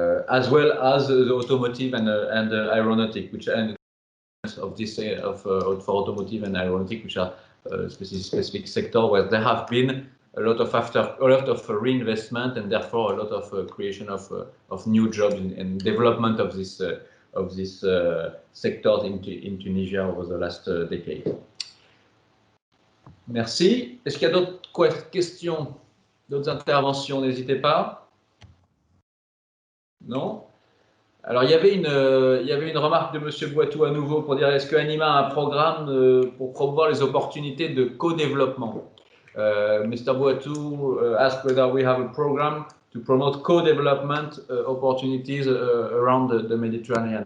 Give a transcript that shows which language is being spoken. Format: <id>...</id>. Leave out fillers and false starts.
<en>as well as the automotive and aeronautic, which are of this for automotive and aeronautic, which are specific sector where there have been a lot of reinvestment and therefore a lot of creation of new jobs and development of this sector in Tunisia over the last decade.</en> <fr>Merci. Est-ce qu'il y a d'autres questions, d'autres interventions? N'hésitez pas. Non? Alors, il y avait une remarque de M. Boitou à nouveau pour dire: est-ce que Anima a un programme pour promouvoir les opportunités de co-développement?</fr> <en>Mr. Boitou asked whether we have a program to promote co-development opportunities around the Mediterranean.</en>